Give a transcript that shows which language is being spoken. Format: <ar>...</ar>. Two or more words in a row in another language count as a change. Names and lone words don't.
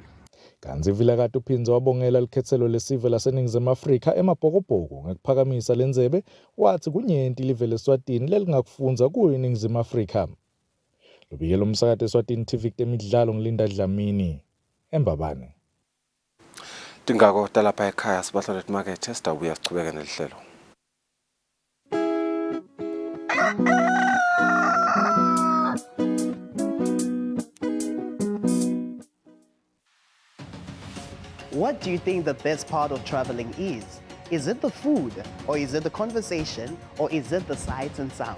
<ss>Kanzi Vilakade uphinze wabongela likhethelo lesive laseNingizimu Afrika emabhokobhoko ngekuphakamisa lendzebe wathi kunyenti live leSwatini lelingakufunza kuyo iNingizimu Afrika. Lobikela umsakato eSwatini TV temidlalo ngilinda Dlamini embabane. Tingako talapha ekhaya sibahlole emarket sitawubuya sichubeke nelihlelo.</ss> <en>What do you think the best part of traveling is? Is it the food, or is it the conversation, or is it the sights and sound?</en>